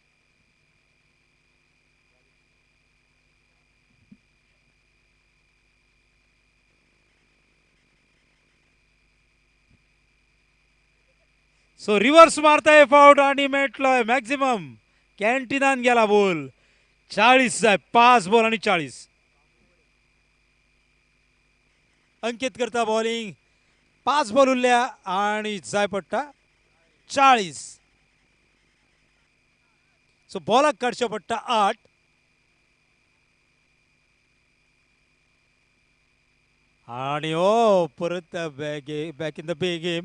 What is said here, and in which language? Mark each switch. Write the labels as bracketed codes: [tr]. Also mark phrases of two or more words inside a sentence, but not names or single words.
[kok] सो रिव्हर्स मारताय फाउट आणि मेळटलोय मॅक्झिमम. कॅन्टिनान गेला बॉल. 40 जाय. 5 बॉल आणि 40. अंकित करता बॉलिंग. 5 बॉल उरल्या आणि जाय पडटा 40. सो बॉलाक काडचे पडटा 8. आणि ओ परत [en] back in the game.